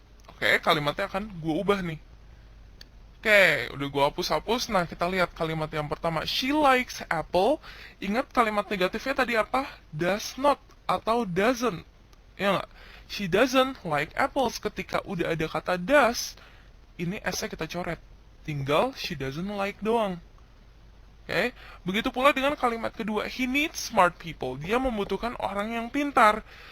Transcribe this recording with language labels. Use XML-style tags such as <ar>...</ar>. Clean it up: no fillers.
<id>Oke, kalimatnya akan gue ubah nih. Oke, udah gue hapus-hapus. Nah, kita lihat kalimat yang pertama.</id> <en>She likes apple.</en> <id>Ingat kalimat negatifnya tadi apa?</id> <en>Does not atau doesn't.</en> <id>Ya nggak?</id> <en>She doesn't like apples.</en> <id>Ketika udah ada kata does, ini S-nya kita coret.</id> <en>Tinggal she doesn't like doang.</en> <id>Oke, begitu pula dengan kalimat kedua.</id> <en>He needs smart people.</en> <id>Dia membutuhkan orang yang pintar.</id>